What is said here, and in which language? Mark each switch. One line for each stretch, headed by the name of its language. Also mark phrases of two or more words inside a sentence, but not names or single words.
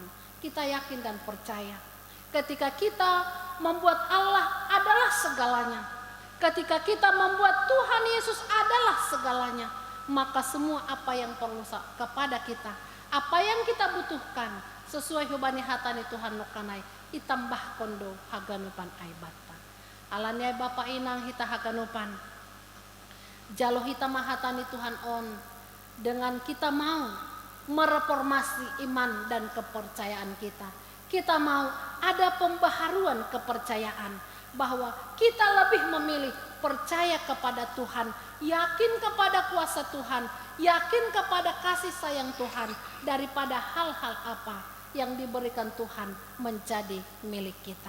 Indonesian: Kita yakin dan percaya ketika kita membuat Allah adalah segalanya, ketika kita membuat Tuhan Yesus adalah segalanya, maka semua apa yang perlu kepada kita, apa yang kita butuhkan sesuai
Batak Simalungun: hubani hatani Tuhan nukanai itambah kondo haganupan aibata. Alanya Bapak inang hita haganupan jalo hita mahatani Tuhan on,
Indonesian: dengan kita mau mereformasi iman dan kepercayaan kita. Kita mau ada pembaharuan kepercayaan, bahwa kita lebih memilih percaya kepada Tuhan, yakin kepada kuasa Tuhan, yakin kepada kasih sayang Tuhan, daripada hal-hal apa yang diberikan Tuhan menjadi milik kita.